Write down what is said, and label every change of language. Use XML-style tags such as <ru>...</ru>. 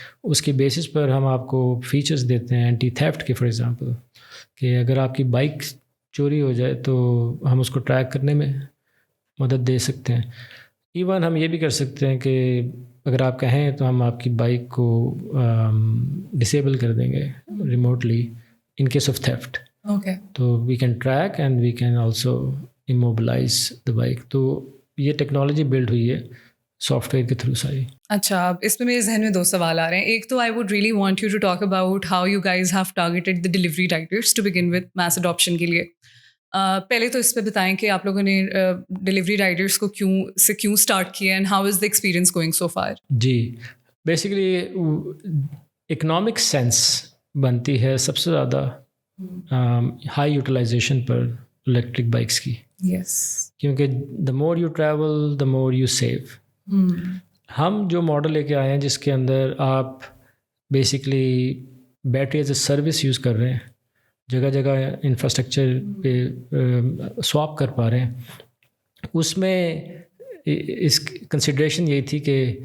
<ur>اس کی بیسس پر ہم آپ کو فیچرز دیتے ہیں اینٹی تھیفٹ کے،</ur> <en>for example</en> <ur>کہ اگر آپ کی بائک چوری ہو جائے تو ہم اس کو ٹریک کرنے میں مدد دے سکتے ہیں. ایون ہم یہ بھی کر سکتے ہیں کہ اگر آپ کہیں تو ہم آپ کی بائک کو ڈسیبل کر دیں گے remotely</ur> <en>In case of theft.</en> <ur>Okay.</ur> <en>تو we can track and we can also immobilize the bike.</en> <ur>تو یہ ٹیکنالوجی بلڈ ہوئی ہے سافٹ ویئر کے تھرو ساری. اچھا، اب اس میں میرے ذہن میں 2 سوال آ رہے ہیں. ایک تو</ur> <en>I would really want you to talk about how you guys have targeted the delivery riders to begin with mass adoption کے لیے.</en> <ur>پہلے تو اس پہ بتائیں کہ آپ لوگوں نے ڈلیوری رائڈرس کو کیوں اسٹارٹ کیا</ur> <en>And how is the experience going so far.</en> <ur>جی، basically economic sense بنتی ہے سب سے زیادہ ہائی یوٹیلائزیشن پر الیکٹرک بائکس کی. یس.</ur> <en>کیونکہ the more you travel the more you save.</en> <ur>ہم جو ماڈل لے کے آئے ہیں جس کے اندر آپ basically battery as a service use کر رہے ہیں، جگہ جگہ انفراسٹرکچر پہ سواپ کر پا رہے ہیں، اس میں اس کنسیڈریشن یہی تھی کہ</ur>